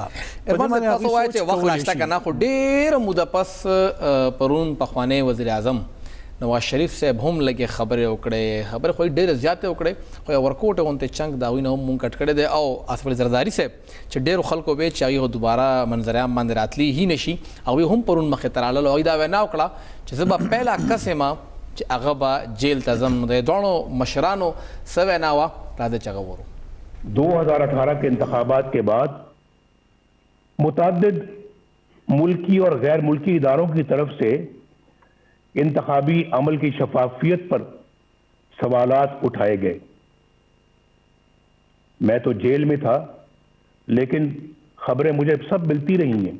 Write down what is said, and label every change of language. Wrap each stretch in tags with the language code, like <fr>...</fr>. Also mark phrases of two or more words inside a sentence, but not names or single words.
<ps>ارفان صاحب تاسو وایئ چې وخت لا شته که نه، خو ډېره موده پس پرون پخوانی وزیر اعظم نواز شریف صاحب هم لږې خبرې وکړې، خبرې خو یې ډېرې زیاتې وکړې، خو یو ورکوټ غوندې چنګ د هغوی نه هم مونږ کټ کړی دی. او آصف علي زرداري صاحب چې ډېرو خلکو به چې هغوی دوباره منظریام باندې راتلی هی نشي، هغوی هم پرون مخې ته راغلل او هغوی دا وینا وکړه چې زه به پهلا کس یم چې هغه به جیل ته ځم. د دواړو مشرانو څه وینا وه، راځئ چې هغه وورو.</ps> <ur>2018 کے انتخابات کے بعد متعدد ملکی اور غیر ملکی اداروں کی طرف سے انتخابی عمل کی شفافیت پر سوالات اٹھائے گئے. میں تو جیل میں تھا، لیکن خبریں مجھے سب ملتی رہی ہیں.</ur>